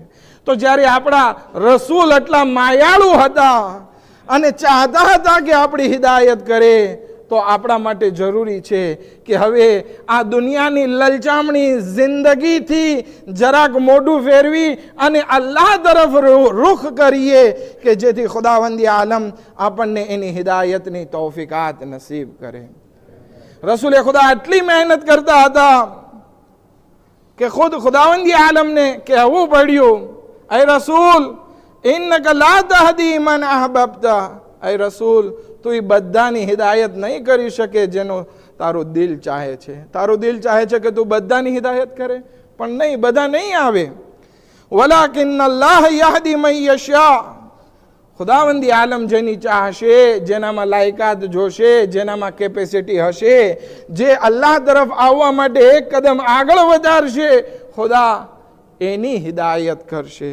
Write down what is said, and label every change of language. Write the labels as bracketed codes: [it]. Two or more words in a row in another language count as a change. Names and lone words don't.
[gu] તો જ્યારે આપણા રસૂલ એટલા માયાળુ હતા અને ચાહતા હતા કે આપણી હિદાયત કરે, તો આપણા માટે જરૂરી છે કે હવે આ દુનિયાની લલચામણી જિંદગીથી જરાક મોઢું ફેરવી અને અલ્લાહ તરફ રૂખ કરીએ કે જેથી ખુદાવંદી આલમ આપણને એની હિદાયતની તૌફીકાત નસીબ કરે. રસૂલે ખુદા આટલી મહેનત કરતા હતા કે ખુદ ખુદાવંદી આલમને કહેવું પડ્યું, એ રસૂલ [ar] إنك لا تهدي من أحببت. [gu] ऐ रसूल તું એ બધાની હિદાયત નહીં કરી શકે જેનો તારું દિલ ચાહે છે. તારું દિલ ચાહે છે કે તું બધાની હિદાયત કરે, પણ નહીં, બધા નહીં આવે. [ar] ولكن الله يهدي من يشاء. [gu] ખુદાવંદી આલમ જેની ચાહશે, જેનામાં લાયકાત જોશે, જેનામાં કેપેસિટી હશે, જે અલ્લાહ તરફ આવવા માટે એક કદમ આગળ વધારશે, ખુદા એની હિદાયત કરશે.